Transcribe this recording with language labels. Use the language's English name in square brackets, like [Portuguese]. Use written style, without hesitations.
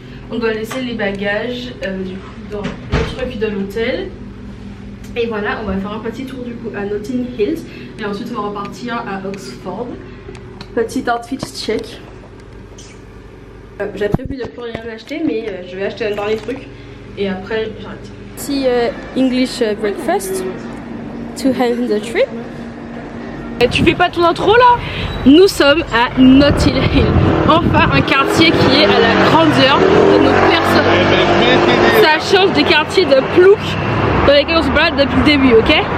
[French] On doit laisser les bagages du coup dans notre vie de l'hôtel. Et voilà, on va faire un petit tour du coup à Notting Hill. Et ensuite, on va repartir à Oxford. Petit outfit check. J'ai prévu de plus rien acheter, mais je vais acheter un dernier truc. Et après, j'arrête. Petit [English] English breakfast to end the trip. [French] Et tu fais pas ton intro là? Nous sommes à Notting Hill. Enfin un quartier qui est à la grandeur de nos personnes. Ça change des quartiers de plouc dans lesquels on se balade depuis le début, ok?